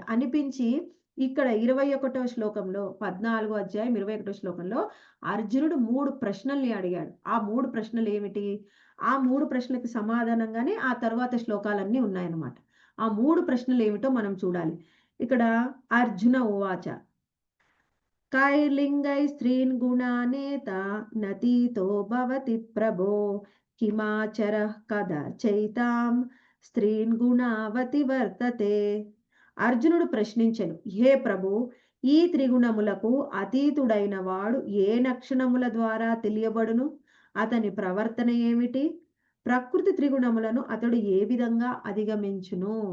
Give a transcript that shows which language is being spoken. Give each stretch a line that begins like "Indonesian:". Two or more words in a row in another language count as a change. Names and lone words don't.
Telugu: అనిపించి ఇక్కడ 21వ శ్లోకంలో 14 అధ్యాయం 21 శ్లోకంలో అర్జునుడు 3 ప్రశ్నల్ని అడిగాడు. ఆ 3 ప్రశ్నలేమిటి? ఆ 3 ప్రశ్నలకి సమాధానంగానే ఆ తరువాత శ్లోకాలన్నీ ఉన్నాయన్నమాట. ఆ 3 ప్రశ్నలేమిటో మనం చూడాలి. ఇక్కడ
Sanskrit: అర్జున ఉవాచ कैर्लिङ्गैः स्त्रीन् गुणानेता नतीतो भवति प्रभो किमाचरः कदाचैतां స్త్రీన్ గుణావతి వర్తతే.
Telugu: అర్జునుడు ప్రశ్నించెను, హే ప్రభు, ఈ త్రిగుణములకు అతీతుడైన వాడు ఏ లక్షణముల ద్వారా తెలియబడును? అతని ప్రవర్తన ఏమిటి? ప్రకృతి త్రిగుణములను అతడు ఏ విధంగా అధిగమించును?